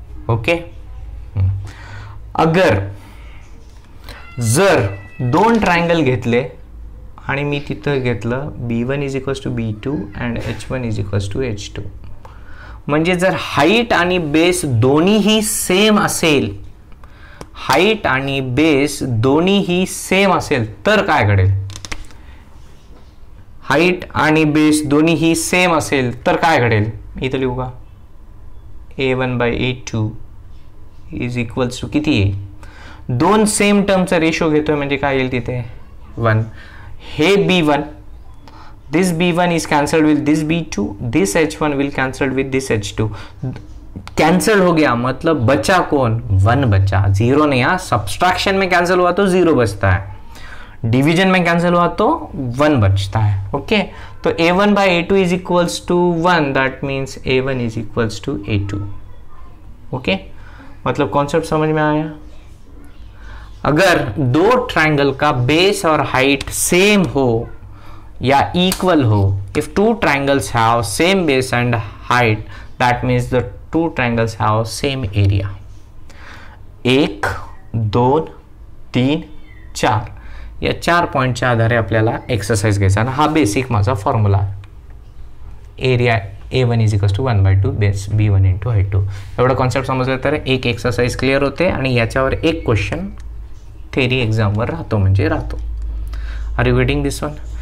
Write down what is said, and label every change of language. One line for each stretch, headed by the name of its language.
Marathi: Okay, अगर जर दोन ट्रायंगल घेतले आणि मी तिथं घेतलं
English: B1 is equals to B2 and H1 is equals to H2,
Marathi: म्हणजे जर हाईट आणि बेस दोन्हीही सेम असेल, हाईट आणि बेस दोन्हीही सेम असेल तर काय घडेल, हाईट आणि बेस दोन्हीही सेम असेल तर काय घडेल, इथं लिहू का,
English: A1 by A2 is equals to
Marathi: किती आहे, दोन सेम टर्मचा रेशो घेतोय म्हणजे काय येईल तिथे 1.
English: हे B1, this B1 is cancelled with this B2, this H1 will cancelled with this H2.
Hindi: Cancel हो गया मतलब बचा कौन 1 बचा, 0 नहीं। यहाँ सब्सट्रैक्शन में कैंसिल हुआ तो 0 बचता है, डिवीजन में कैंसिल हुआ तो 1 बचता है।
English: Okay तो A1 by A2 is equals to 1, that means A1 is equals to A2।
Hindi: Okay मतलब कॉन्सेप्ट समझ में आया। अगर दो ट्रायंगल का बेस और हाइट सेम हो या इक्वल हो,
English: If two triangles have same base and height, that means the two triangles have same area.
Marathi: 1, 2, 3, 4 या 4 पॉईंटच्या आधारे आपल्याला एक्सरसाइज घ्यायचा आणि हा बेसिक माझा formula.
English: Area A1 is equals to 1/2 base B1 into I2।
Marathi: एवढा कॉन्सेप्ट समजलं तर एक एक्सरसाइज क्लिअर होते आणि याच्यावर एक क्वेश्चन थेरी एक्झामवर राहतो म्हणजे राहतो।
English: Are you getting this one?